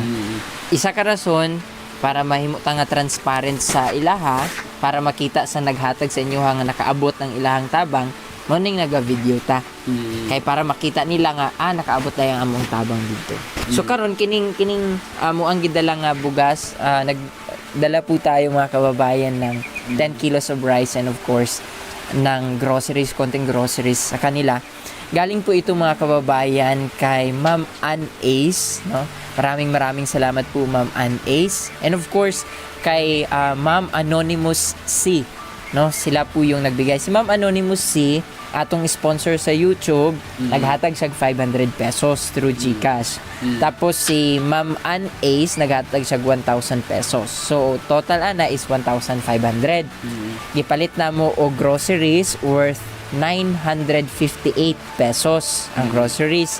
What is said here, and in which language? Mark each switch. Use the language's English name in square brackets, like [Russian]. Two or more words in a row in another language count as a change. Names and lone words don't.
[Cebuano] Isa ka rason para mahimo ta nga transparent sa ilaha, para makita sa naghatag sa inyo nga nakaabot ng ilahang tabang, mo ning naga-video ta. Kay para makita nila nga nakaabot na yung among tabang dito. So karon kining amo ang gidala nga bugas, [Filipino] nagdala po tayo mga kababayan ng 10 [English] kilos of rice [Filipino] and [English] of course [Filipino] ng groceries, konting groceries sa kanila. Galing po ito mga kababayan kay Ma'am Ann Ace, no? Maraming salamat po Ma'am Ann Ace. [English] And of course, [Filipino] kay Ma'am Anonymous C, no? Sila po yung nagbigay. [Cebuano] Si Ma'am Anonymous C, atong sponsor sa YouTube, naghatag siya 500 pesos through GCash. Tapos si Ma'am Ann Ace, naghatag siya 1,000 pesos. So, total ana is 1,500. Gipalit na mo o [English] groceries worth [Cebuano] 958 pesos ang groceries.